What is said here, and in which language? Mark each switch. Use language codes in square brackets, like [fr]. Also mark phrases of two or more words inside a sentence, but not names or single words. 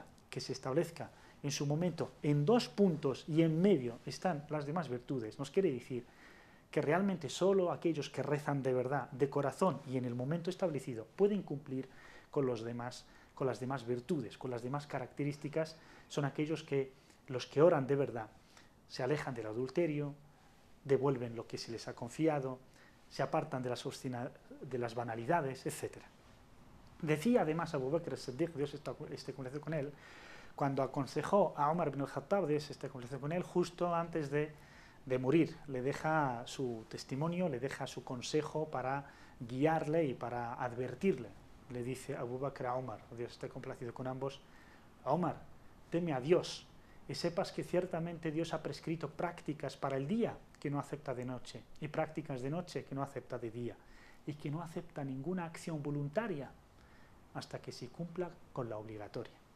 [es] que se establezca en su momento en 2 puntos y en medio están las demás virtudes, nos quiere decir que realmente solo aquellos que rezan de verdad, de corazón y en el momento establecido pueden cumplir con las demás virtudes, con las demás características, son aquellos que los que oran de verdad se alejan del adulterio, devuelven lo que se les ha confiado, se apartan de las banalidades, etc. Decía además Abu Bakr as-Siddiq, Dios esté complacido con él, cuando aconsejó a Omar ibn al-Khattab, Dios esté complacido con él, justo antes de morir, le deja su testimonio, le deja su consejo para guiarle y para advertirle. Le dice Abu Bakr a Omar, Dios esté complacido con ambos, Omar, teme a Dios y sepas que ciertamente Dios ha prescrito prácticas para el día que no acepta de noche y prácticas de noche que no acepta de día y que no acepta ninguna acción voluntaria hasta que se cumpla con la obligatoria.